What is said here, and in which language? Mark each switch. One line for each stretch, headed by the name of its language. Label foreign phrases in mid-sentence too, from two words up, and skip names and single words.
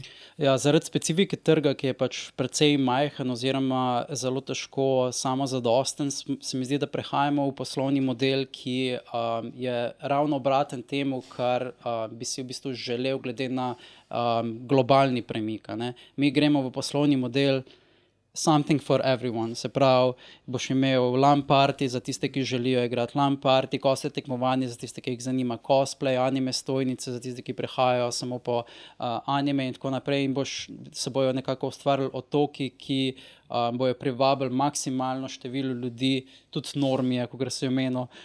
Slovenian: Ja, zaradi specifike trga, ki je pač precej majhen oziroma zelo težko samozadosten, se mi zdi, da prehajamo v poslovni model, ki je ravno obraten temu, kar bi si v bistvu želel glede na globalni premik, ne. Mi gremo v poslovni model
English: something for everyone,
Slovenian: se pravi, boš imel
English: LAN party
Slovenian: za tiste, ki želijo igrati
English: LAN party,
Slovenian: cosplay tekmovanje za tiste, ki jih zanima cosplay, anime stojnice za tiste, ki prehajajo samo po anime in tako naprej in se bojo nekako ustvarili otoki, ki bojo privabili maksimalno število ljudi, tudi normije, kot se je omenil.